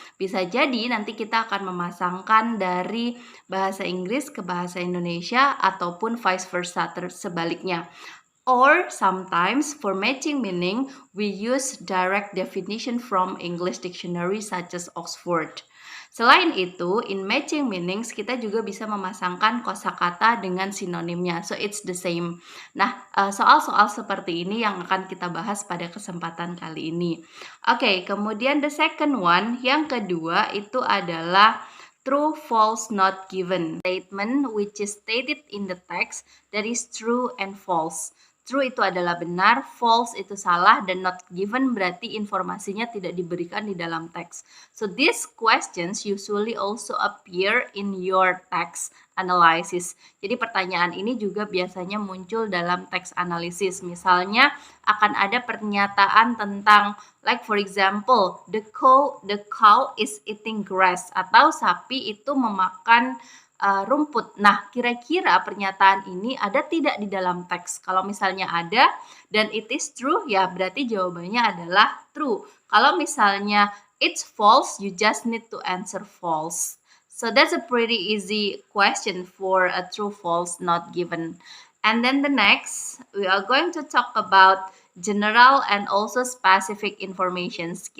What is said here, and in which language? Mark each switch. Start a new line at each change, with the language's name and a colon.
Indonesian: Bisa jadi nanti kita akan memasangkan dari bahasa Inggris ke bahasa Indonesia ataupun vice versa, sebaliknya.
English: Or sometimes for matching meaning, we use direct definition from English dictionary such as Oxford.
Indonesian: Selain itu,
English: in matching meanings
Indonesian: kita juga bisa memasangkan kosakata dengan sinonimnya.
English: So it's the same.
Indonesian: Nah, soal-soal seperti ini yang akan kita bahas pada kesempatan kali ini. Oke, kemudian
English: the second one,
Indonesian: yang kedua itu adalah true, false, not given.
English: Statement which is stated in the text that is true and false.
Indonesian: True itu adalah benar, false itu salah, dan not given berarti informasinya tidak diberikan di dalam teks.
English: So these questions usually also appear in your text analysis.
Indonesian: Jadi pertanyaan ini juga biasanya muncul dalam teks analisis. Misalnya akan ada pernyataan tentang,
English: like for example, the cow is eating grass,
Indonesian: atau sapi itu memakan rumput. Nah, kira-kira pernyataan ini ada tidak di dalam teks? Kalau misalnya ada dan
English: it is true,
Indonesian: ya berarti jawabannya adalah true. Kalau misalnya
English: it's false, you just need to answer false. So that's a pretty easy question for a true, false, not given. And then the next, we are going to talk about general and also specific informations.